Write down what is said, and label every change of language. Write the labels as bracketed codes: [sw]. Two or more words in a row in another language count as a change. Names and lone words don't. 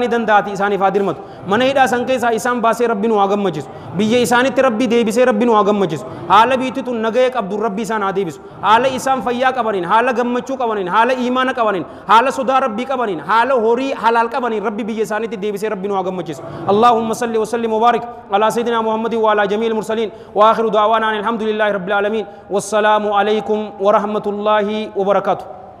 [om] dandaati isaaniif haa dirmatu mana hidhaa san keessaa isaan baasee rabbi nu haa gammachiisu biyya isaanitti rabbi deebisee rabbi nu haa gammachiisu haala biittituun nagaya qabdu rabbi isaan haa deebisu haala isaan fayyaa qabaniin haala gammachuu qabaniin haala iimaana qabaniin haala sodaa rabbii qabaniin haala horii halaal qabaniin rabbi biyya isaanitti deebisee rabbi nu haa gammachiisu [ar] اللهم صل وسلم وبارك على سيدنا محمد وعلى جميع المرسلين وآخر دعوانا الحمد لله رب العالمين والسلام عليكم ورحمة الله وبركاته